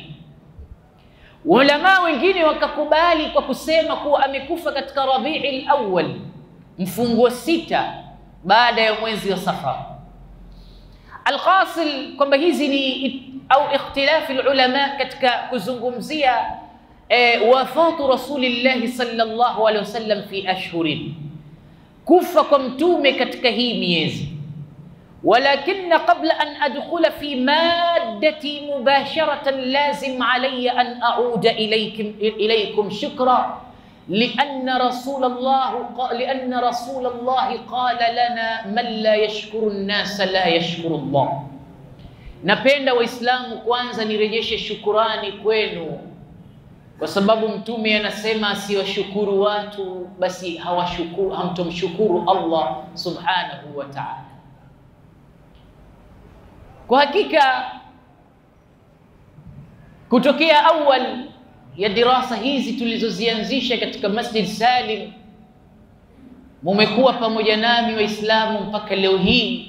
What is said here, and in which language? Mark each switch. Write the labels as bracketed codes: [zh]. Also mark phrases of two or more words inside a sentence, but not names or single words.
[sw] Ulama wengine wakakubali kwa kusema kuwa amekufa katika Rabiul Awwal, mfungo 6 baada ya mwezi wa Safar. Alhasil kwamba hizi ni au ikhtilafi ulama katika kuzungumzia [ar] وفاة رسول الله صلى الله عليه وسلم في أشهر, [sw] kufa kwa mtume katika hii miezi. [ar] ولكن قبل أن أدخل في مادتي مباشرة لازم علي أن أعود إليكم شكرا لأن رسول الله قال لنا من لا يشكر الناس لا يشكر الله. [sw] Napenda Waislamu kwanza nirejeshe shukurani kwenu, kwa sababu mtume anasema asiwashukuru watu basi hamtomshukuru Allah [ar] سبحانه وتعالى. [sw] Kwa hakika kutokea awal ya dirasa hizi tulizozianzisha katika Masjid Salim, mumekuwa pamoja nami Waislamu mpaka leo hii.